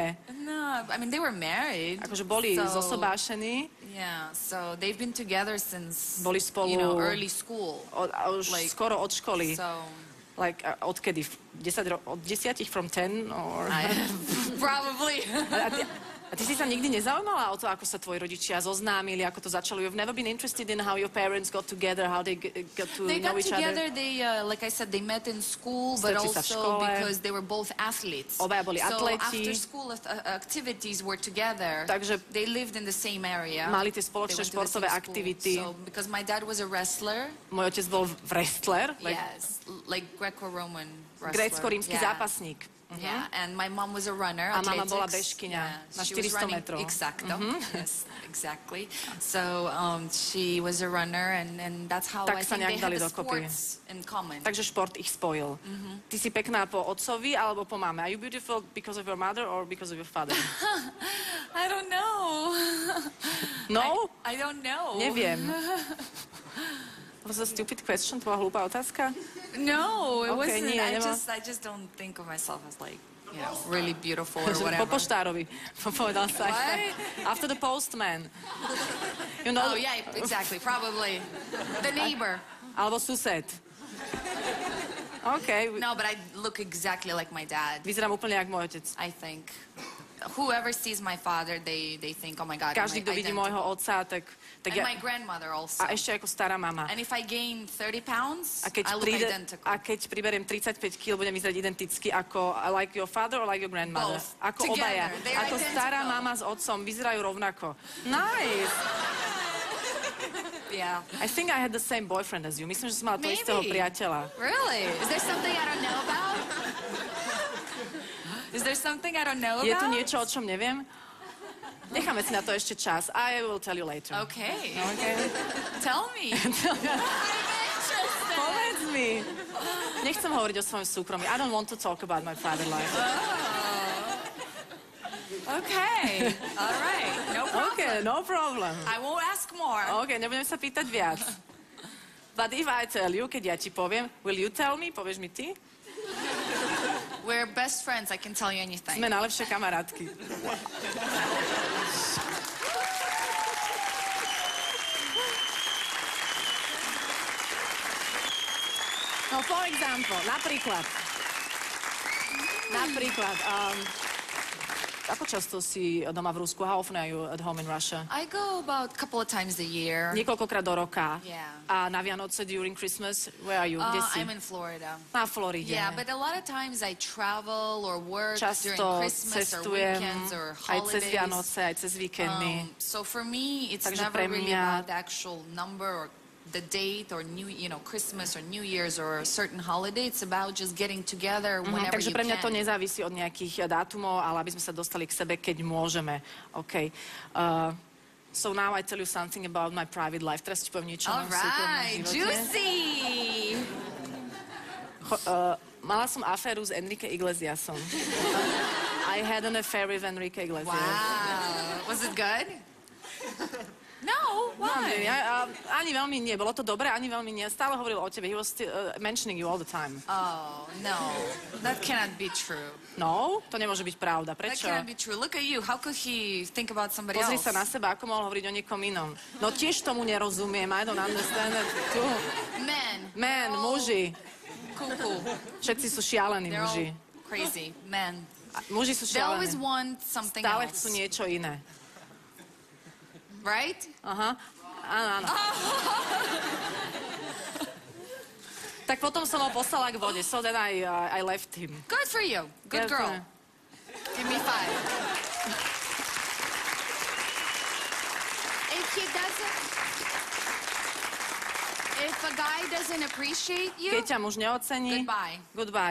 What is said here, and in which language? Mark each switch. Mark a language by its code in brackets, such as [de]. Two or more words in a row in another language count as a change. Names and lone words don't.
[en] No, I mean, they were married. [sk] Akože boli so, zosobášení, [en] Yeah, so they've been together since, [sk] boli spolu [en] early school. [sk] už [en] Like, [sk] skoro od školy. [en] So, Like, [sk] odkedy? Od 10 [en] from 10? Or... probably. [sk] A ty si sa nikdy nezaujímala o to, ako sa tvoji rodičia zoznámili, ako to začalo? [en] You've never been interested in how your parents got together, how they got to They know got each together, other? they, like I said, they met in school, but [sk] Stretli sa v [en] also [sk] škole. [en] because they were both athletes. [sk] Obaja boli [en] so [sk] atleti. [en] after school activities were together. [sk] Takže [en] they lived in the same area. [sk] mali tie spoločné [en] They went to the [sk] športové [en] same [sk] aktivity. [en] school. So, because my dad was a wrestler, [sk] Môj otec bol wrestler, [en] yes, like Greco-Roman wrestler. [sk] grécko-rímsky [en] Yeah. [sk] zápasník. [en] Yeah, and my mom was a runner. [sk] A mama bola [en] athletics. [sk] bežkyňa na [en] she was 400 running- [sk] metrov. [en] Exacto. Yes, exactly. So she was a runner, and that's how [sk] Tak [en] I [sk] sa [en] think they [sk] nejak dali [en] had the [sk] dokopy. [en] sports in common. [sk] Takže šport ich spojil. Ty si pekná po otcovi alebo po mame? [en] Are you beautiful because of your mother or because of your father? I don't know. No? I don't know. Neviem. Was a stupid question? [sk] To bola hlúpa otázka? [en] No, it Okay, wasn't. [sk] nie, nemá- [en] I just don't think of myself as like, really beautiful or [sk] Po [en] whatever. [sk] poštárovi. Povedal sa. [en] What? After the postman. You know, Oh yeah, exactly. Probably the neighbor. [sk] alebo sused. [en] OK. No, but I look exactly like my dad. [sk] Vyzerám úplne jak môj otec. [en] I think whoever sees my father, they think, oh my God, [sk] Každý, kto vidí môjho otca, tak [en] and [sk] ja... [en] my grandmother also. [sk] A ešte ako stará mama. [en] And if I gain 30 pounds, [sk] A keď, [en] I look identical. [sk] priberiem 35 kg, budem vyzerať identicky ako [en] like your father or like your grandmother? Both. [sk] Ako [en] Together. [sk] obaja. [en] They're [sk] Ako [en] identical. [sk] stará mama s otcom vyzerajú rovnako. [en] Nice. Yeah. I think I had the same boyfriend as you. [sk] Myslím, že som mala to [en] Maybe. [sk] istého priateľa. [en] Really? Is there something I don't know about? Is there something I don't know [sk] Je tu [en] about? [sk] niečo, o čom neviem? Necháme si na to ešte čas. [en] I will tell you later. Okay. Okay. Tell me. I'm interested. [sk] Povedz mi. Nechcem hovoriť o svojom súkromí. [en] I don't want to talk about my private life. Okay. All right. No problem. Okay, no problem. I won't ask more. [sk] OK, nebudem sa pýtať viac. [en] But if I tell you, [sk] keď ja ti poviem, [en] will you tell me? [sk] Povieš mi ty? [en] We're best friends. I can tell you anything. [sk] Sme najlepšie kamarátky. [en] No, for example, [sk] napríklad, ako často si doma v Rusku? [en] How often are you at home in Russia? I go about a couple of times a year. [sk] Niekoľkokrát do roka. [en] Yeah. [sk] A na Vianoce [en] during Christmas, where are you? [sk] Kde si? [en] I'm in Florida. [sk] Na Floride. [en] Yeah, but a lot of times I travel or work during [sk] Často [en] Christmas or [sk] cestujem [en] weekends or [sk] aj cez [en] holidays. [sk] Vianoce, aj cez víkendy. [en] So for me, it's [sk] Takže [en] never [sk] pre [en] really [sk] mňa- [en] about the actual number or the date or Christmas or New Year's or a certain holiday. It's about just getting together whenever [sk] Takže [en] you [sk] pre mňa to [en] can. [sk] nezávisí od nejakých dátumov, ale aby sme sa dostali k sebe, keď môžeme. [en] OK. So now I tell you something about my private life. [sk] Teraz ti poviem niečo o [en] All [sk] mojom súkromnom [en] right, [sk] živote. [en] juicy. [sk] Mala som aféru s Enrique Iglesiasom. [en] A I had an affair with Enrique Iglesias. Wow. Was it good? No, why? [sk] Ani veľmi nie. Bolo to dobré, ani veľmi nie. Stále hovoril o tebe. [en] He was still, mentioning you all the time. Oh, no. That cannot be true. [sk] No, to nemôže byť pravda. [en] That [sk] Prečo? [en] cannot be true. Look at you. How could he think about somebody [sk] Pozri [en] else? [sk] sa na seba, ako mohol hovoriť o niekom inom. No tiež tomu nerozumiem. [en] I don't understand it too. Men, [sk] muži. [en] Cuckoo. [sk] Všetci sú šialení [en] They're all [sk] muži. [en] crazy. Men. [sk] Muži sú [en] They always [sk] šialení. [en] want something [sk] Stále [en] else. [sk] chcú niečo iné. [en] Right? [sk] Aha. Áno, áno. Tak potom som ho poslala k vode. [en] So then I left him. Good for you. Good Yes, girl. Give me 5. If a guy doesn't appreciate you, [sk] Keď ťa muž neocení, [en] goodbye.